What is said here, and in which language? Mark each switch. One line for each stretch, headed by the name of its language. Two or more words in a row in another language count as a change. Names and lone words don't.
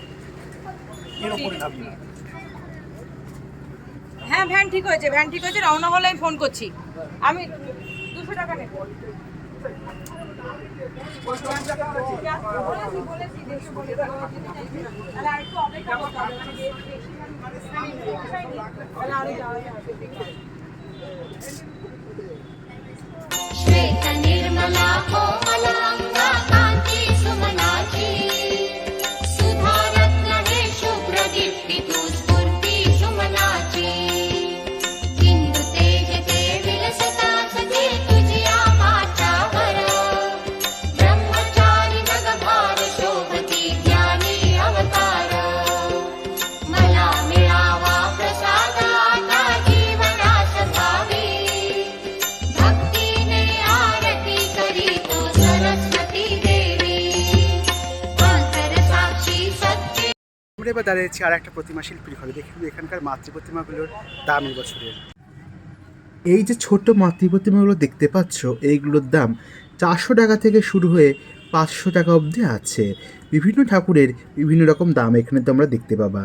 Bangla: হ্যাঁ ভ্যান ঠিক হয়েছে, ভ্যান ঠিক হয়েছে, রওনা হলে আমি ফোন করছি। আমি 200 টাকা নেব। বলেছি দেখে বলে তাহলে আরেকটু অপেক্ষা করতে হবে, তাহলে আরো যাওয়া যাবে।
Marathi: श्वेत निर्मला कोमलांगा कांती सुमनाची, सुधा रत्न हे शुभ्र दीप्ती तू स्फूर्ती सुमनाची, इंदु तेज ते विलसता सजे तुझिया माथ्यावर, ब्रह्मचारी जगभार शोभती ज्ञानी अवतार, मला मिळावा प्रसाद आता जीवनास भावी, भक्तीने आरती करी तो सरस्वती देवी, अंतर साक्षी सत्य।
Bangla: আমরা এবার দাঁড়িয়েছি আর একটা প্রতিমা শিল্পীর ঘরে। দেখি এখানকার মাতৃ প্রতিমাগুলোর দাম এই বছরের। এই যে ছোট মাতৃ প্রতিমাগুলো দেখতে পাচ্ছ, এইগুলোর দাম 400 টাকা থেকে শুরু হয়ে 500 টাকা অবধি আছে। বিভিন্ন ঠাকুরের বিভিন্ন রকম দাম এখানে তোমরা দেখতে পাবা।